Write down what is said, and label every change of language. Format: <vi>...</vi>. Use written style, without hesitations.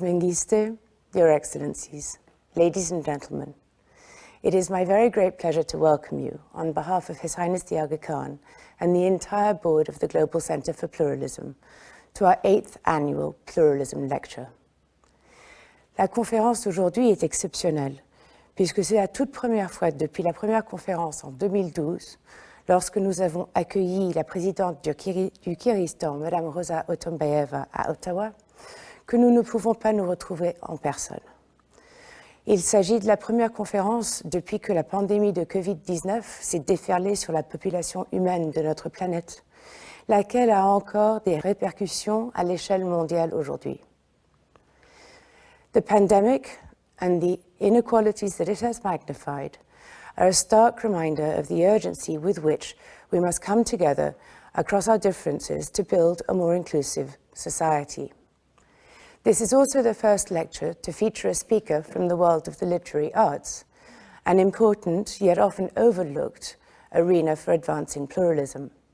<en>Mengiste, Your Excellencies, ladies and gentlemen, it is my very great pleasure to welcome you on behalf of His Highness the Aga Khan and the entire board of the Global Center for Pluralism to our 8th annual Pluralism Lecture.</en> <fr>La conférence d'aujourd'hui est exceptionnelle puisque c'est la toute première fois depuis la première conférence en 2012, lorsque nous avons accueilli la présidente du Kyrgyzstan, Mme Rosa Otunbayeva, à Ottawa, que nous ne pouvons pas nous retrouver en personne. Il s'agit de la première conférence depuis que la pandémie de Covid-19 s'est déferlée sur la population humaine de notre planète, laquelle a encore des répercussions à l'échelle mondiale aujourd'hui.</fr> <en>The pandemic and the inequalities that it has magnified are a stark reminder of the urgency with which we must come together across our differences to build a more inclusive society. This is also the first lecture to feature a speaker from the world of the literary arts, an important yet often overlooked arena for advancing pluralism.</en>